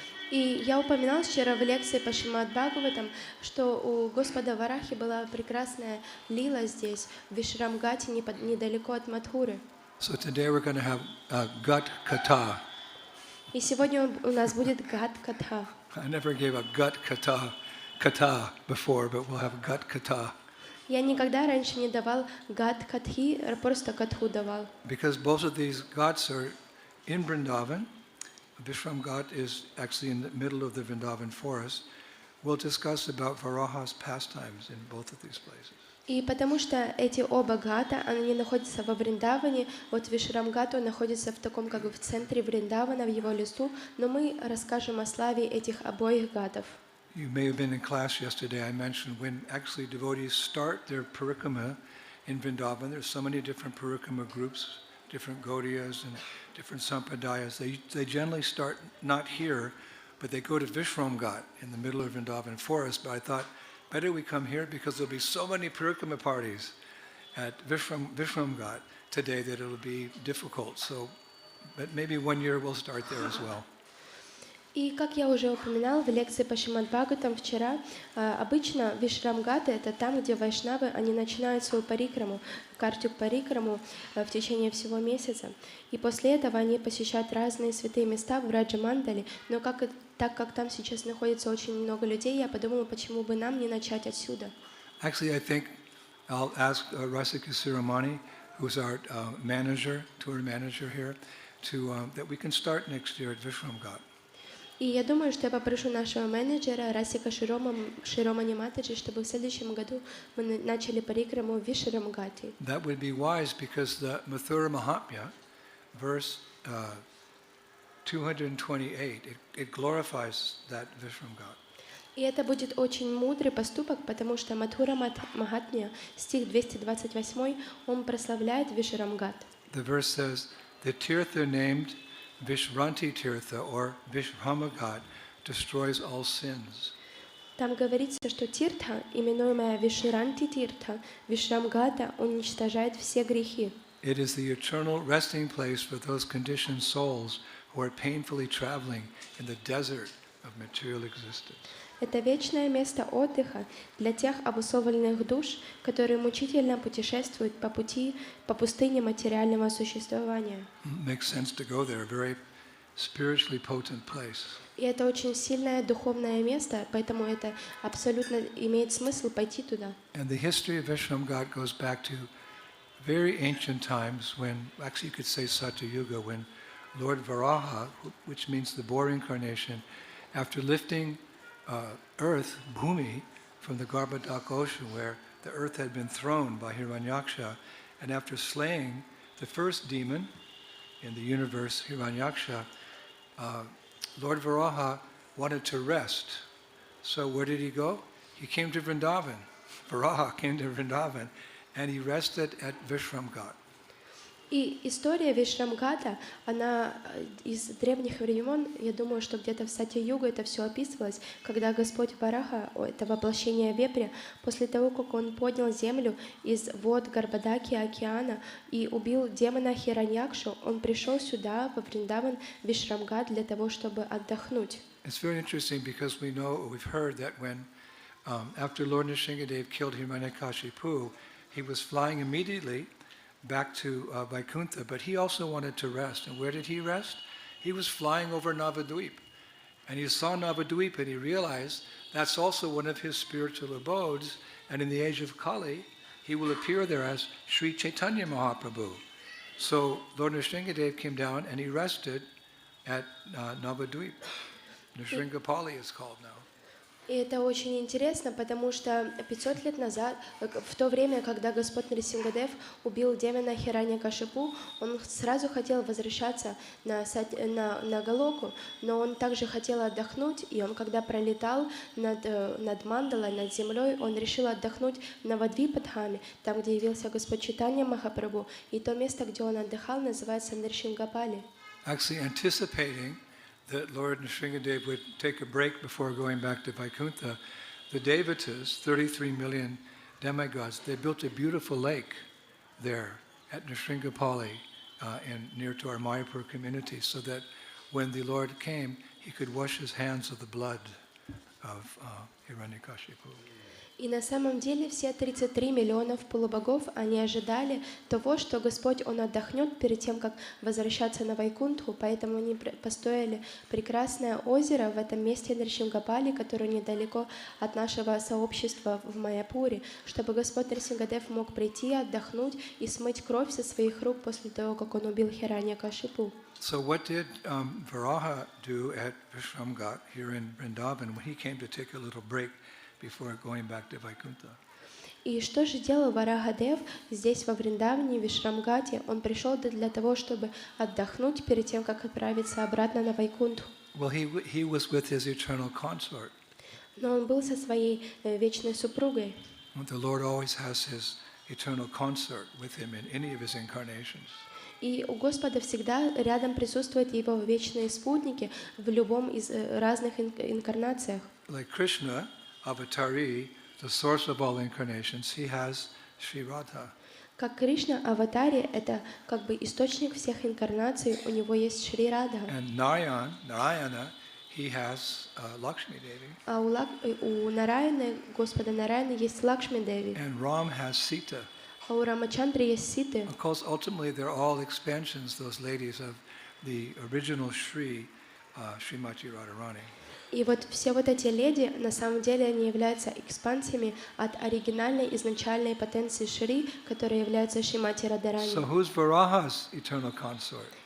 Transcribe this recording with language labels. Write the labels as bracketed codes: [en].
[ru] И я упоминал вчера в лекции по Шримад-Бхагаватам, что у Господа Варахи была прекрасная лила здесь, в Вишрамгате, недалеко от Мадхуры. [en] So today we're going to have Ghat Katha. [ru] И сегодня у нас будет Гат Катха. [en] I never gave a Ghat Katha kata before, but we'll have Ghat kata. [ru] Я никогда раньше не давал гат катхи, просто катху давал. [en] Because both of these ghats are in Vrindavan. Vishram Ghat is actually in the middle of the Vrindavan forest. We'll discuss about Varaha's pastimes in both of these places. [ru] И потому что эти оба гата, они находятся во Вриндаване, вот Вишрамгат, он находится в таком как бы в центре Вриндавана, в его лесу, но мы расскажем о славе этих обоих гатов. [en] You may have been in class yesterday. I mentioned when actually devotees start their Parikrama in Vrindavan, there's so many different Parikrama groups, different Gaudiyas and different Sampradayas. They generally start not here, but they go to Vishram Ghat in the middle of Vrindavan forest. But I thought, better we come here because there'll be so many Parikrama parties at Vishram Ghat today that it'll be difficult. So, but maybe one year we'll start there as well. [ru] И как я уже упоминал в лекции по Шримад Бхагаватам вчера, обычно Вишрамгаты — это там, где вайшнавы, они начинают свою парикраму, картик парикраму в течение всего месяца. И после этого они посещают разные святые места в Раджа-мандале. Но так как там сейчас находится очень много людей, я подумала, почему бы нам не начать отсюда. [en] Actually, I think I'll ask Rasika Siramani, who's our manager, tour manager here, that we can start next year at Vishram Ghat. [ru] И я думаю, что я попрошу нашего менеджера Расика Широмани Матаджи, чтобы в следующем году мы начали парикраму в Вишрамгате. [en] That would be wise because the Mathura Mahatmya, verse 228, it glorifies that Vishram Ghat. [ru] И это будет очень мудрый поступок, потому что Матхура Махатмья, стих 228, он прославляет Вишрамгат. [en] The verse says, the tirtha named Vishranti Tirtha or Vishramagat destroys all sins. [ru] Там говорится, что Тиртха, именуемая Вишранти Тиртха, Вишрамгата, уничтожает все грехи. [en] It is the eternal resting place for those conditioned souls who are painfully traveling in the desert of material existence. [ru] Это вечное место отдыха для тех обусловленных душ, которые мучительно путешествуют по пустыне материального существования. [en] Makes sense to go there, a very spiritually potent place. [ru] И это очень сильное духовное место, поэтому это абсолютно имеет смысл пойти туда. [en] And the history of Vishram Ghat goes back to very ancient times when, actually you could say Satya Yuga, when Lord Varaha, which means the boar incarnation, after lifting earth, Bhumi, from the Garbhodak ocean where the earth had been thrown by Hiranyaksha, and after slaying the first demon in the universe, Hiranyaksha, Lord Varaha wanted to rest. So where did he go? He came to Vrindavan. Varaha came to Vrindavan, and he rested at Vishram Ghat. [ru] И история Вишрамгата, она из древних времен, я думаю, что где-то в Сатья-югу это все описывалось, когда Господь Вараха, это воплощение вепря, после того, как он поднял землю из вод Гарбадаки океана и убил демона Хираньякшу, он пришел сюда, во Вриндаван, Вишрамгат, для того, чтобы отдохнуть. [en] It's very interesting because we've heard that when after Lord Nrsingadev killed Hiranyakashipu, he was flying immediately back to Vaikuntha, but he also wanted to rest. And where did he rest? He was flying over Navadvip. And he saw Navadvip and he realized that's also one of his spiritual abodes. And in the age of Kali, he will appear there as Sri Chaitanya Mahaprabhu. So Lord Nrsingadev came down and he rested at Navadvip. Nrsiнгapali is called now. [ru] И это очень интересно, потому что 500 лет назад, в то время, когда Господь Нрисингадев убил демона Хираньякашипу, он сразу хотел возвращаться на Галоку, но он также хотел отдохнуть, и он, когда пролетал над Мандалой, над землей, он решил отдохнуть на Вадвипадхаме, там, где явился Господь Чайтанья Махапрабху, и то место, где он отдыхал, называется Нрсингапали. [en] Actually anticipating that Lord Nrsingadev would take a break before going back to Vaikuntha, the Devatas, 33 million demigods, they built a beautiful lake there at Nrsiнгapali and near to our Mayapur community, so that when the Lord came, he could wash his hands of the blood of Hiranyakashipu. [ru] И на самом деле все 33 миллионов полубогов, они ожидали того, что Господь, Он отдохнет перед тем, как возвращаться на Вайкунтху, поэтому они построили прекрасное озеро в этом месте Нрсингапали, которое недалеко от нашего сообщества в Майяпуре, чтобы Господь Нрсингадев мог прийти, отдохнуть и смыть кровь со своих рук после того, как он убил Хираньякашипу. [en] So what did Varaha do at Vishram Ghat here in Vrindavan when he came to take a little break before going back to Vaikuntha? [ru] И что же делал Варахадев здесь, во Вриндаване, в Вишрамгате? Он пришел для того, чтобы отдохнуть перед тем, как отправиться обратно на Вайкунтху. [en] Well, he was with his eternal consort. [ru] Но он был со своей вечной супругой. [en] The Lord always has his eternal consort with him in any of his incarnations. [ru] И у Господа всегда рядом присутствуют его вечные спутники в любом из разных инкарнациях. [en] Like Krishna, Avatari, the source of all incarnations, he has Sri Radha. [ru] Как Кришна, аватаре, это как бы источник всех инкарнаций, у него есть Шри Радха. [en] And Narayana, he has Lakshmi Devi. [ru] А у Нараяны, Господа Нараяны, есть Лакшми Деви. [en] And Ram has Sita. [ru] А у Рамачандры есть Ситы. [en] Of course, ultimately, they're all expansions, those ladies, of the original Srimati Radharani. [ru] И вот все вот эти леди, на самом деле, они являются экспансиями от оригинальной, изначальной потенции Шри, которая является Шримати Радharani. [en] So who's Varaha's eternal consort?